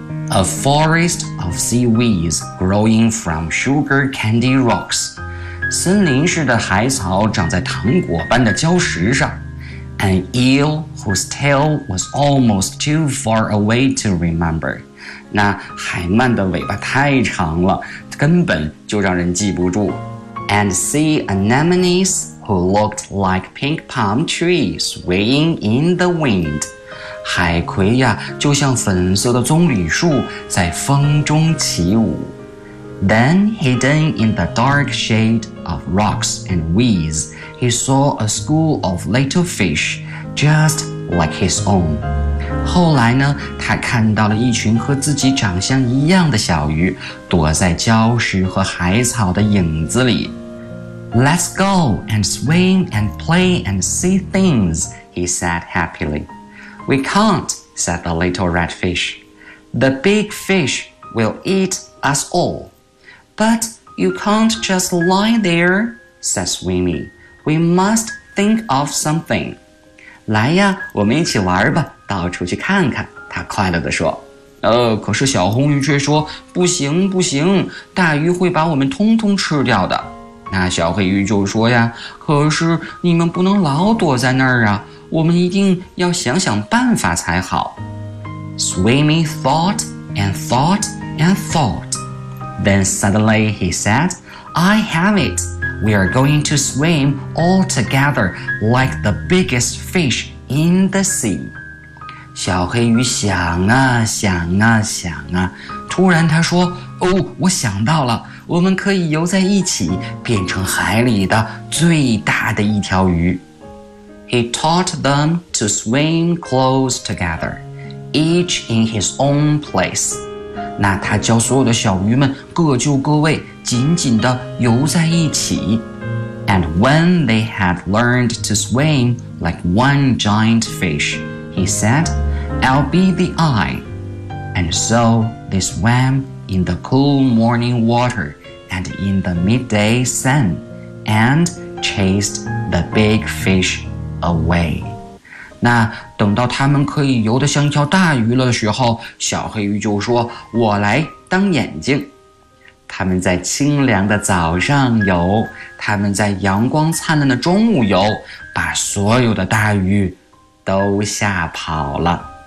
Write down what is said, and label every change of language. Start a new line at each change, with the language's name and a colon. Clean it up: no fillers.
English: A forest of seaweeds growing from sugar candy rocks.
Chinese: 森林似的海草长在糖果般的礁石上。
English: An eel whose tail was almost too far away to remember.
Chinese: 那海鳗的尾巴太长了，根本就让人记不住。
English: And sea anemones who looked like pink palm trees swaying in the wind.
Chinese: 海葵呀，就像粉色的棕榈树在风中起舞。
English: Then, hidden in the dark shade of rocks and weeds, he saw a school of little fish, just like his own.
Chinese: 后来呢，他看到了一群和自己长相一样的小鱼，躲在礁石和海草的影子里。
English: Let's go and swim and play and see things, he said happily. We can't, said the little red fish. The big fish will eat us all. But you can't just lie there, said Swimmy. We must think of something.
Chinese: 来呀，我们一起玩吧，到处去看看，他快乐地说。可是小红鱼却说，不行不行，大鱼会把我们通通吃掉的。那小黑鱼就说呀，可是你们不能老躲在那儿啊，我们一定要想想办法才好。
English: Swimmy thought and thought and thought. Then suddenly he said, I have it. We are going to swim all together like the biggest fish in the sea.
Chinese: 小黑鱼想啊想啊想啊，突然他说，哦，我想到了，我们可以游在一起，变成海里的最大的一条鱼。
English: He taught them to swim close together, each in his own place.
Chinese: 那他教所有的小鱼们各就各位，紧紧地游在一起。
English: And when they had learned to swim like one giant fish, he said, I'll be the eye. And so they swam in the cool morning water and in the midday sun and chased the big fish away.
Chinese: 那等到他们可以游得像一条大鱼了的时候，小黑鱼就说，我来当眼睛。他们在清凉的早上游，他们在阳光灿烂的中午游，把所有的大鱼都吓跑了。